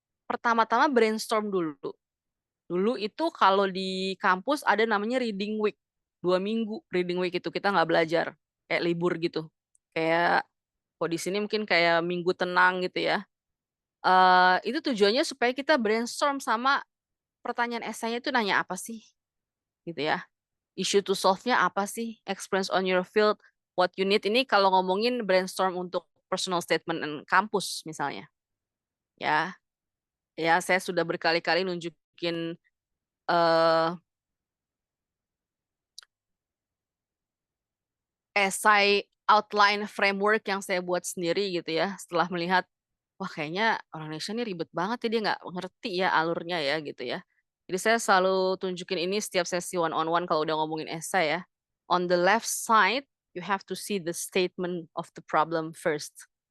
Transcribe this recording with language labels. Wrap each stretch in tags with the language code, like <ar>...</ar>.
<id>Pertama-tama brainstorm dulu. Dulu itu kalau di kampus ada namanya reading week. 2 minggu reading week itu kita nggak belajar. Kayak libur gitu. Kayak kok di sini mungkin kayak minggu tenang gitu ya. Itu tujuannya supaya kita brainstorm sama pertanyaan esainya itu nanya apa sih? Gitu ya.</id> <en>Issue to solve-nya</en> <id>apa sih?</id> <en>Experience on your field, what you need.</en> <id>Ini kalau ngomongin brainstorm untuk personal statement kampus misalnya. Ya. Ya, saya sudah berkali-kali nunjukin esai outline framework yang saya buat sendiri gitu ya. Setelah melihat, wah kayaknya orang Indonesia ini ribet banget ya, dia nggak ngerti ya alurnya ya gitu ya. Jadi saya selalu tunjukin ini setiap sesi one-on-one kalau udah ngomongin esai ya.</id> <en>On the left side, you have to see the statement of the problem first.</en>